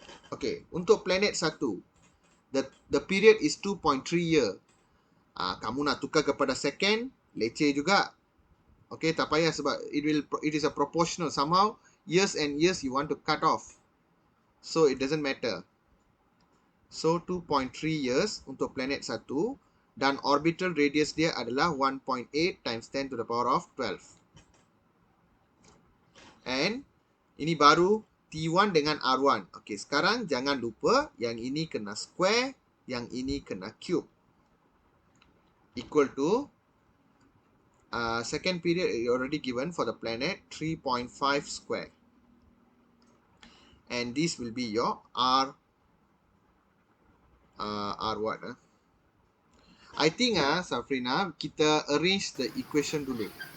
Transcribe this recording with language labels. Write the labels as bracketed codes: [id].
[en] Okay, untuk planet 1, the period is 2.3 year. [ms] Kamu nak tukar kepada second, leceh juga. Okay, tak payah sebab [en] it is a proportional. Somehow years and years you want to cut off, so it doesn't matter. So 2.3 years untuk planet 1, dan orbital radius [ms] dia adalah [en] 1.8 times 10 to the power of 12. [ms] And ini baru T1 dengan R1. Okay, sekarang jangan lupa yang ini kena square, yang ini kena cube. [en] Equal to second period already given for the planet 3.5 square. And this will be your R what? I think Safrina, [ms] kita arrange the equation dulu.